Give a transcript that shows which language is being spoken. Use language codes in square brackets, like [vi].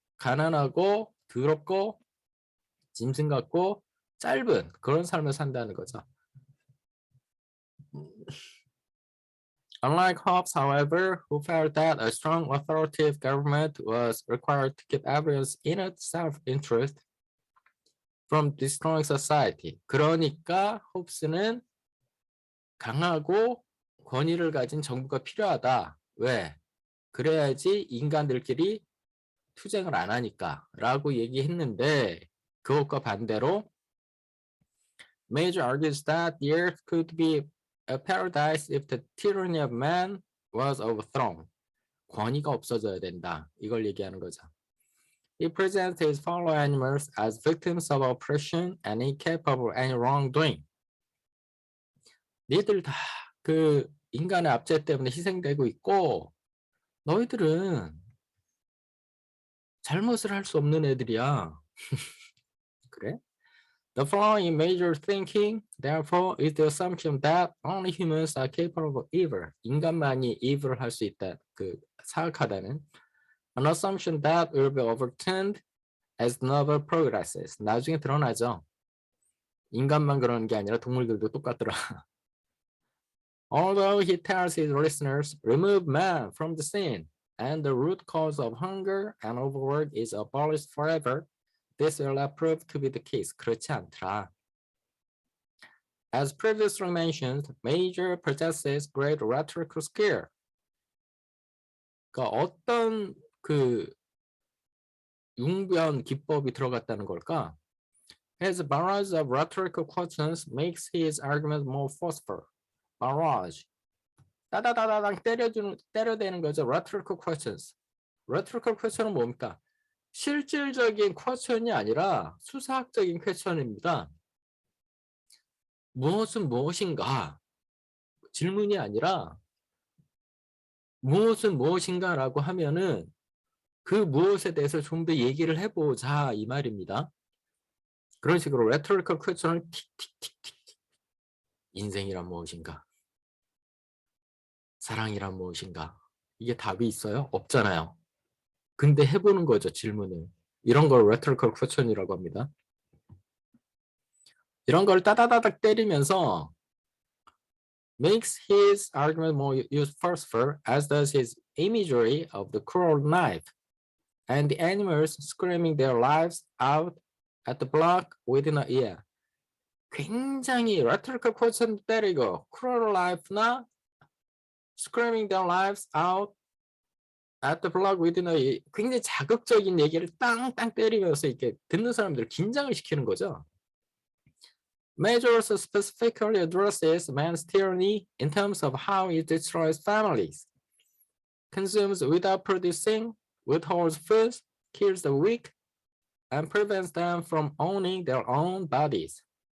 [ko] 가난하고 더럽고 짐승 같고 짧은 그런 삶을 산다는 거죠. [en] Unlike Hobbes, however, who felt that a strong authoritative government was required to keep everyone's inner self-interest from destroying society. [ko] 그러니까 홉스는 강하고 권위를 가진 정부가 필요하다. 왜? 그래야지 인간들끼리 투쟁을 안 하니까 라고 얘기했는데 그것과 반대로 [en] Major argues that the earth could be a paradise if the tyranny of man was overthrown. [ko] 권위가 없어져야 된다. 이걸 얘기하는 거죠. [en] He presents his fellow animals as victims of oppression and incapable of any wrongdoing. [ko] 니들 다 그 인간의 압제 때문에 희생되고 있고 너희들은 잘못을 할 수 없는 애들이야. 그래? [en] The flaw in major thinking, therefore, is the assumption that only humans are capable of evil. [ko] 인간만이 evil을 할 수 있다. 그 사악하다는. [en] An assumption that will be overturned as novel progresses. [ko] 나중에 드러나죠. 인간만 그러는 게 아니라 동물들도 똑같더라. [en] Although he tells his listeners, remove man from the scene, and the root cause of hunger and overwork is abolished forever, this will not prove to be the case. [ko] 그렇지 않더라. [en] As previously mentioned, Major possesses great rhetorical skill. [ko] 그러니까 어떤 그 융변 기법이 들어갔다는 걸까? [en] His barrage of rhetorical questions makes his argument more forceful. barrage. [ko] 따다다다당 때려대는 거죠. [en] rhetorical questions. [ko] rhetorical question은 뭡니까? 실질적인 퀘스천이 아니라 수사학적인 퀘스천입니다. 무엇은 무엇인가? 질문이 아니라 무엇은 무엇인가라고 하면은 그 무엇에 대해서 좀 더 얘기를 해보자 이 말입니다. 그런 식으로 rhetorical question을 틱틱틱틱. 인생이란 무엇인가? 사랑이란 무엇인가? 이게 답이 있어요? 없잖아요. 근데 해보는 거죠, 질문을. 이런 걸 rhetorical question이라고 합니다. 이런 걸 따다다닥 때리면서 [en] makes his argument more useful as does his imagery of the cruel knife and the animals screaming their lives out at the block within a year. [ko] 굉장히 [en] rhetorical question [ko] 때리고 [en] cruel knife나 screaming their lives out at the block within a year. [ko] 굉장히 자극적인 얘기를 땅땅 때리면서 이렇게 듣는 사람들을 긴장을 시키는 거죠. [en] Majors specifically addresses man's tyranny in terms of how it destroys families, consumes without producing, withholds food, kills the weak, and prevents them from owning their own bodies.